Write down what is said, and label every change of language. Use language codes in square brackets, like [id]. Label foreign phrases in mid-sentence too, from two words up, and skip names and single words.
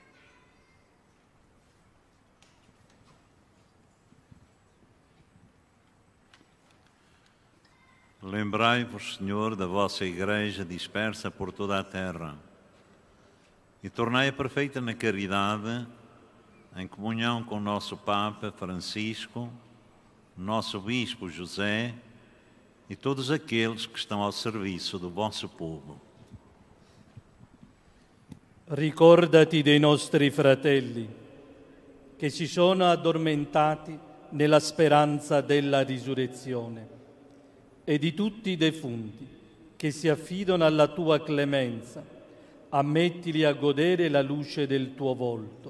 [pt] Lembrai-vos, Senhor, da vossa Igreja dispersa por toda a terra e tornai-a perfeita na caridade, em comunhão com o nosso Papa Francisco, nosso Bispo José e todos aqueles que estão ao serviço do vosso povo. [it] Ricordati dei nostri fratelli che si sono addormentati nella speranza della risurrezione e di tutti i defunti che si affidano alla tua clemenza, ammettili a godere la luce del tuo volto.